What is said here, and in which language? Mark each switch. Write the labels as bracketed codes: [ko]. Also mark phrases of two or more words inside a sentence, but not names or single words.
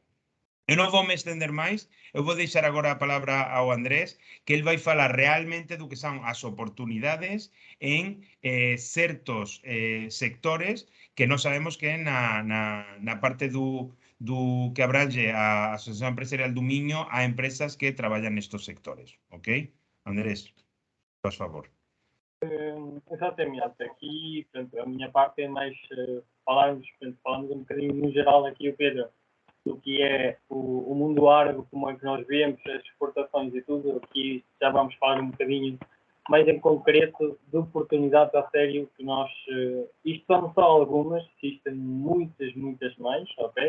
[gl] Eu non vou me estender máis, eu vou deixar agora a palabra ao Andrés, que ele vai falar realmente do que son as oportunidades en certos sectores que non sabemos que na parte do que abrange a Asociación Empresarial do Miño a empresas que traballan nestos sectores. Ok? Andrés, por favor. [pt] Exatamente, aqui portanto, a minha parte é mais falarmos um bocadinho no geral aqui, o Pedro, do que é o mundo árabe, como é que nós vemos as exportações e tudo. Aqui já vamos falar um bocadinho mais em concreto de oportunidades a sério que nós, isto são só algumas, existem muitas mais, ok?